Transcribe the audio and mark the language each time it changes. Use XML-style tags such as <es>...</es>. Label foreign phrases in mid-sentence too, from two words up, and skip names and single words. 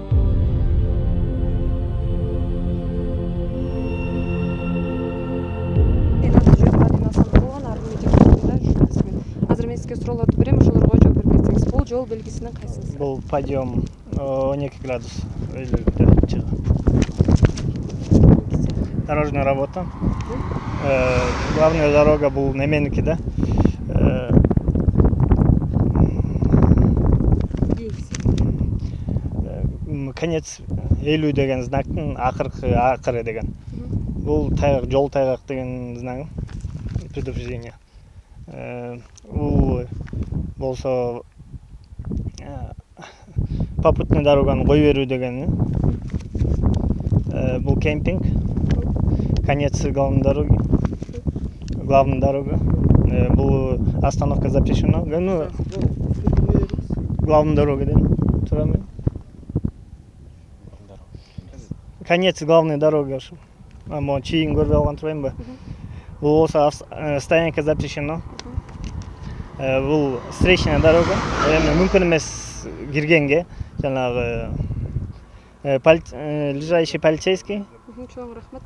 <ky>Азыр мен сизге суроолорду берем, ошолорго жооп берсеңиз. Бул жол белгисинин кайсысы? Бул подъем 12 градус өйлөгүндө чыгат.</ky> <ru>Дорожная работа. Главная дорога</ru> <ky>бул неменики да. Конец 50 деген знактын акыры деген. Бул тайгак, жол тайгак деген знак.</ky> <ru>Предупреждение.</ru> <ky>Бул болсо</ky> <ru>попутный дороганы</ru> <ky>кой берүү деген.</ky> <ru>Бул кемпинг. Конец главной дороги. Главная дорога. Бул остановка запрещена. Ну, главная дорога</ru> <ky>дейм. Туурабы?</ky> <ru>Конец главной дороги ошо.</ru> <ky>Мо чейин көрүп алган турбаймынбы? Бул болсо</ky> <ru>стоянка запрещена. Бул встречная дорога.</ru> <ky>Эми мүмкүн эмес киргенге, жанагы</ky> <ru>ближайший полицейский.</ru> <ky>Чоң рахмат.</ky>